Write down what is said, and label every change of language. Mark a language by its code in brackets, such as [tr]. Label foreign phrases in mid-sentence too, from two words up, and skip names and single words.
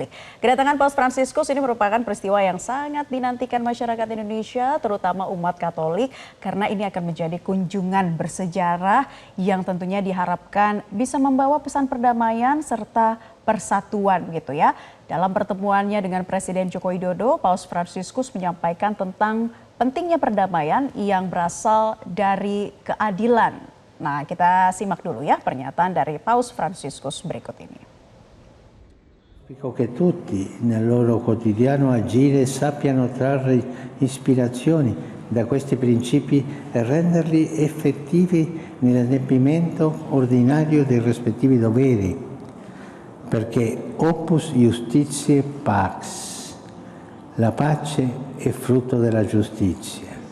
[id] Kedatangan Paus Fransiskus ini merupakan peristiwa yang sangat dinantikan masyarakat Indonesia, terutama umat Katolik, karena ini akan menjadi kunjungan bersejarah yang tentunya diharapkan bisa membawa pesan perdamaian serta persatuan gitu ya. Dalam pertemuannya dengan Presiden Joko Widodo, Paus Fransiskus menyampaikan tentang pentingnya perdamaian yang berasal dari keadilan. Nah, kita simak dulu ya pernyataan dari Paus Fransiskus berikut ini. [it] Auspico che tutti nel loro quotidiano agire sappiano trarre ispirazioni da questi principi e renderli effettivi nell'adempimento ordinario dei rispettivi doveri, perché [la] opus iustitiae pax, [it] la pace è frutto della giustizia.